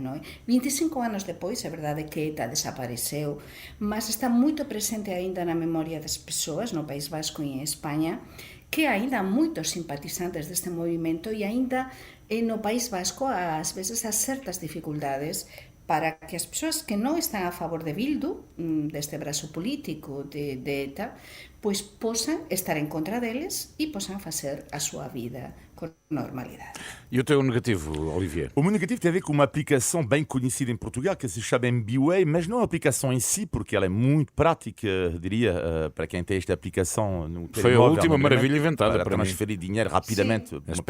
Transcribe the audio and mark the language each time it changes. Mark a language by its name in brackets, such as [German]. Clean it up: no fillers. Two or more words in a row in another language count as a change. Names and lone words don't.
[Galician] 25 anos depois, é verdade que ETA desapareceu, mas está moito presente aínda na memoria das persoas no País Vasco e en España, que aínda há moitos simpatizantes deste movimento e aínda no País Vasco ás veces há certas dificultades para que as persoas que non están a favor de Bildu, deste brazo político de ETA, pois posan estar en contra deles e posan facer a súa vida com normalidade. [Portuguese] E o teu negativo, Olivier? O meu negativo tem a ver com uma aplicação bem conhecida em Portugal que se chama MBWay, mas não a aplicação em si, porque ela é muito prática, diria, para quem tem esta aplicação no telemóvel. Foi a última obviamente, maravilha inventada para mim. transferir dinheiro rapidamente de uma pessoa